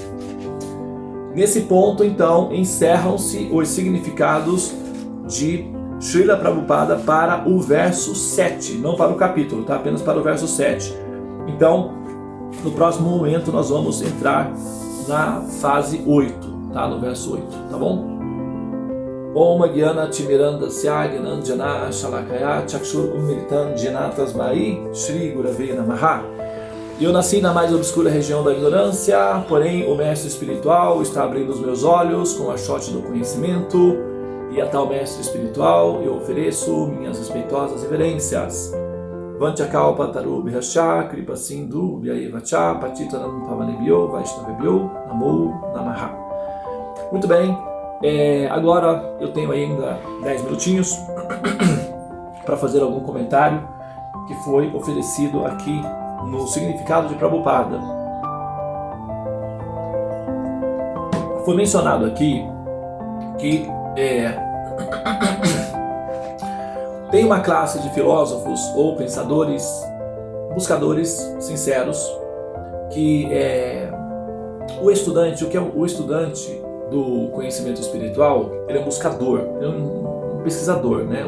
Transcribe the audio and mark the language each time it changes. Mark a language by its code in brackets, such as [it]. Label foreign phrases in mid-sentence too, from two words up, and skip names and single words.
[pt] Nesse ponto, então, encerram-se os significados de Srila Prabhupada para o verso 7, não para o capítulo, tá? Apenas para o verso 7. Então, no próximo momento, nós vamos entrar na fase 8, tá? No verso 8, tá bom? [sa] ॐ ज्ञान तिमिरान्धस्य ज्ञानाञ्जन शलाकया चक्षुर् उन्मीलितं येन तस्मै श्री गुरवे नमः. [pt] Eu nasci na mais obscura região da ignorância, porém o mestre espiritual está abrindo os meus olhos com a achote do conhecimento, e a tal mestre espiritual eu ofereço minhas respeitosas reverências. [sa] वाञ्छाकल्प तरुभ्यश्च कृपा सिन्धु भ्यएवच पतितानां पावनेभ्यो वैष्णवेभ्यो नमो नमः. [pt] Muito bem. Agora eu tenho ainda 10 minutinhos para fazer algum comentário que foi oferecido aqui no significado de Prabhupada. Foi mencionado aqui que tem uma classe de filósofos ou pensadores, buscadores sinceros, que o estudante, o que é o estudante do conhecimento espiritual, ele é um buscador, ele é um pesquisador, né?